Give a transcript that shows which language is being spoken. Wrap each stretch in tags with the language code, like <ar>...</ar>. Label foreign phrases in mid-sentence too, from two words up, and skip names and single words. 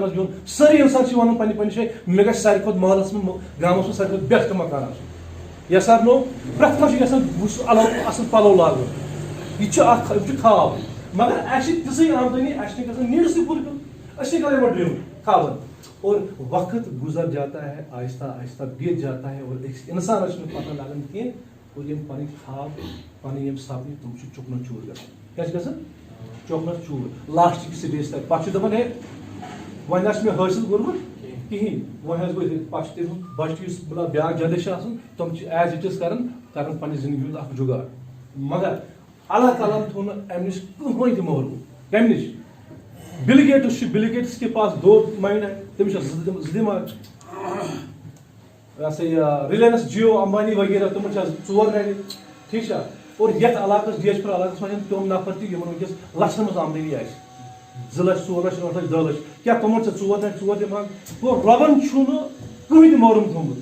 <ks>منٛز بِہُن سٲری اِنسان چھِ وَنان پنٛنہِ پنٛنہِ جایہِ مےٚ گژھِ ساروی کھۄتہٕ محلَس منٛز گامَس منٛز ساروی کھۄتہٕ بیسٹ مکان آسُن یَس آر نو پرٛٮ۪تھ کانٛہہ چھُ یَژھان بہٕ چھُس اَصٕل پَلو لاگُن یہِ چھُ اکھ یہِ چھُ خواب مگر اَسہِ چھِ تِژھٕے آمدٔنی اَسہِ چھِنہٕ گژھان نیٖڈسٕے پوٗرٕ کَرُن أسۍ چھِ کران یِمن ڈرٛیٖم خوابن</ks> <ur>اور وقت گزر جاتا ہے آہستہ آہستہ بیت جاتا ہے</ur> <ks>اور أکِس اِنسانَس چھُنہٕ پتہ لگان کینٛہہ اور یِم پنٕنۍ خواب پنٕنۍ یِم سپنہٕ تِم چھِ چُکنہٕ چوٗر گژھان کیٛاہ چھِ گژھان چۄکنَس چوٗر لاسٹٕکۍ سٹیج تانۍ پتہٕ چھُ دَپان ہے وۄنۍ آسہِ مےٚ حٲصِل کوٚرمُت کِہیٖنۍ وۄنۍ حظ گوٚو پتہٕ چھُ تٔمِس بچہِ یُس مطلب بیٛاکھ جنریشن چھِ آسان تِم چھِ</ks> <en>as it is</en> <ks>کران پننہِ زندگی ہُنٛد اکھ جُگاڑ مگر اللہ تعالیٰ ہن تھوٚو نہٕ اَمہِ نِش کٕہٕنۍ تہِ محروٗم کَمہِ نِش بِل گیٹس چھُ</ks> <ur>بِل گیٹس کے پاس 2 ماینڈ ہے</ur> <ks>تٔمِس چھِ زٕ دٮ۪ماغ یہ سا یہِ رِلاینس جیو امبانی وغیرہ تِمن چھِ آز 4 نرِ ٹھیٖک چھا اور یتھ علاقس ڈی ایچ پوٗر علاقس منٛز چھِ تِم نفر تہِ یِمن وٕنکیٚس لچھن منٛز آمدنی آسہِ 2 لچھ 4 لچھ 8 لچھ 10 لچھ کیٛاہ تِمن چھِ 4 نرِ 4 دٮ۪ماغ گوٚو رۄبن چھُنہٕ کٕہٕنۍ تہِ محروٗم تھوٚمُت</ks>